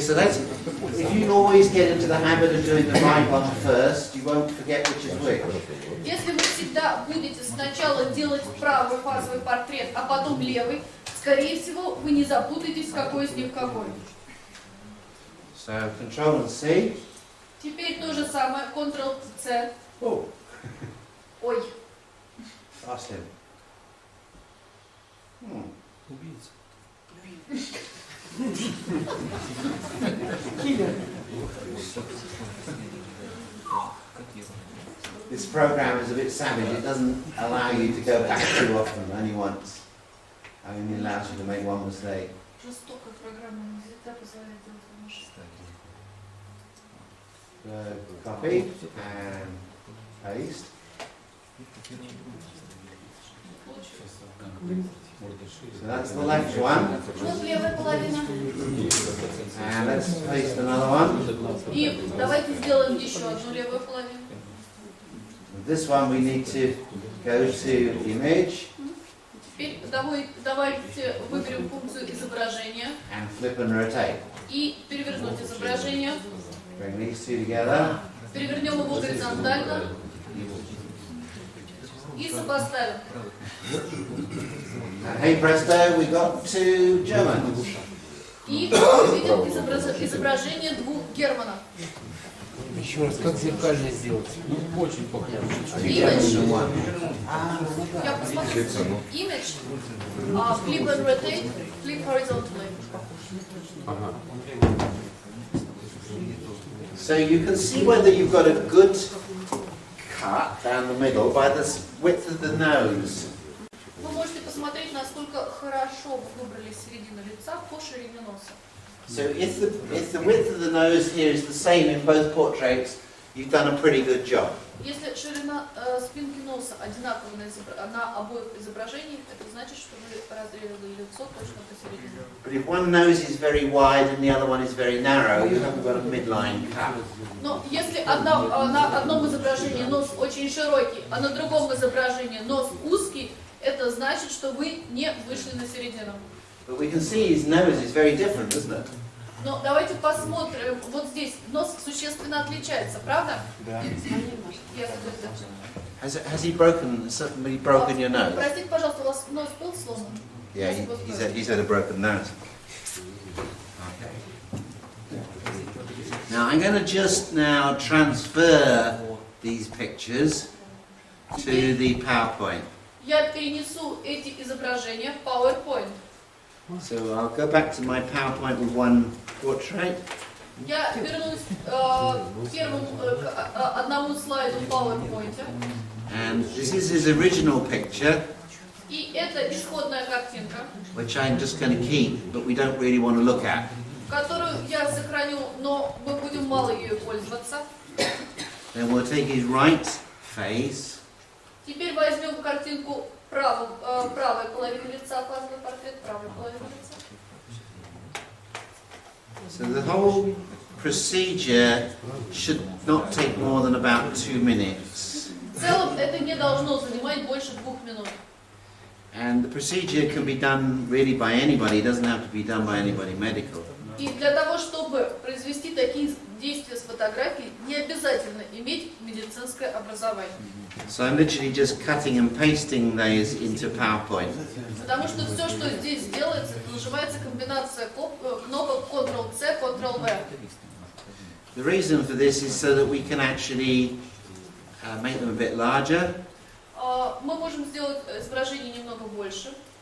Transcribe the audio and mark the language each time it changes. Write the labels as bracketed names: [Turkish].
[English] So that's if you always get into the habit of doing the right one first, you won't forget which is which. [Russian] Если вы всегда будете сначала делать правый фазовый портрет, а потом левый, скорее всего, вы не запутаетесь, какой из них какой. [English] So Control and C. [Russian] Теперь то же самое, Ctrl-C. [English] Oh, [Russian] Ой, [English] ask him. This program is a bit savage. It doesn't allow you to go back too often, only once. It only allows you to make one mistake. [Russian] жестокая программа, не всегда позволяет делать ошибки. [English] So copy and paste. So that's the left one. [Russian] Вот левая половина. [English] And let's paste another one. [Russian] И давайте сделаем еще одну левую половину. [English] With this one we need to go to Image [Russian] Теперь давайте выберем функцию изображения [English] and Flip and Rotate. [Russian] и перевернуть изображение. [English] Bring these two together. [Russian] Перевернем его горизонтально и сопоставим. [English] And hey presto, we got two Germans. [Russian] И увидим изображение двух Германов. Еще раз, как зеркально сделать? Ну, очень похоже. [English] Image. One. [Russian] Я посмотрю. [English] Image. Flip and rotate. Flip horizontally. So you can see whether you've got a good cut down the middle by the width of the nose. [Russian] Вы можете посмотреть, насколько хорошо вы выбрали середину лица по ширине носа. [English] So if the width of the nose here is the same in both portraits, you've done a pretty good job. [Russian] Если ширина спинки носа одинакова на обоих изображениях, это значит, что вы разрезали лицо точно посередине. [English] But if one nose is very wide and the other one is very narrow, you haven't got a midline cut. [Russian] Но если на одном изображении нос очень широкий, а на другом изображении нос узкий, это значит, что вы не вышли на середину. [English] But we can see his nose is very different, isn't it? [Russian] Но давайте посмотрим, вот здесь нос существенно отличается, правда? Да. [English] Has he broken your nose? [Russian] Простите, пожалуйста, у вас нос был сломан? [English] Yeah, he's had a broken nose. Okay. Now I'm going to just now transfer these pictures to the PowerPoint. [Russian] Я перенесу эти изображения в PowerPoint. [English] So I'll go back to my PowerPoint with one portrait. [Russian] Я вернусь к одному слайду в PowerPoint. [English] And this is his original picture, [Russian] И это исходная картинка, [English] which I'm just going to keep, but we don't really want to look at. [Russian] которую я сохраню, но мы будем мало ею пользоваться. [English] Then we'll take his right face. [Russian] Теперь возьмем картинку правой половины лица, фазовый портрет правой половины лица. [English] So the whole procedure should not take more than about 2 minutes. [Russian] В целом это не должно занимать больше 2 минут. [English] And the procedure can be done really by anybody, it doesn't have to be done by anybody medical. [Russian] И для того, чтобы произвести такие действия с фотографией, не обязательно иметь медицинское медицинское образование. [English] So I'm literally just cutting and pasting those into PowerPoint. [Russian] Потому что все, что здесь делается, это нажимается комбинация кнопок Ctrl-C, Ctrl-V. [English] The reason for this is so that we can actually make them a bit larger. [Russian] Мы можем сделать изображение немного больше.